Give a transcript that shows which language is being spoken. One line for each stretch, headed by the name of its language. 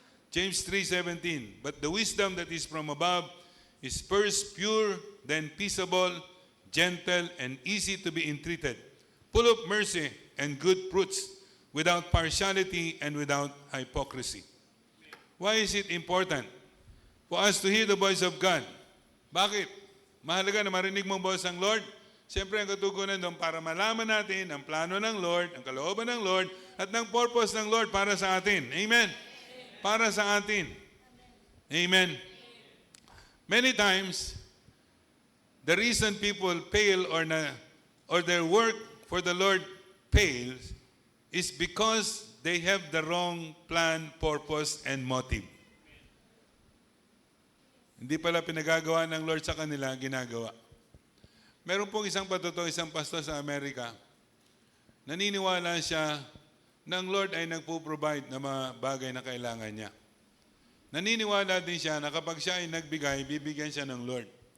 English: James 3:17, but the wisdom that is from above is first pure, then peaceable, gentle, and easy to be entreated, full of mercy and good fruits, without partiality and without hypocrisy. Why is it important for us to hear the voice of God?
Filipino: Bakit? Mahalaga na marinig mo ang voice ng Lord. Siyempre ang katugunan doon para malaman natin ang plano ng Lord, ang kalooban ng Lord, at ng purpose ng Lord para sa atin. Amen? Para sa atin. Amen.
English: Many times, the reason people fail or their work for the Lord fails is because they have the wrong plan, purpose, and motive.
Filipino: Hindi pala pinagagawa ng Lord sa kanila, ginagawa. Meron pong isang pastor sa Amerika, naniniwala siya na ang Lord ay nagpo-provide ng mga bagay na kailangan niya. Naniniwala din siya na kapag siya ay nagbigay, bibigyan siya ng Lord.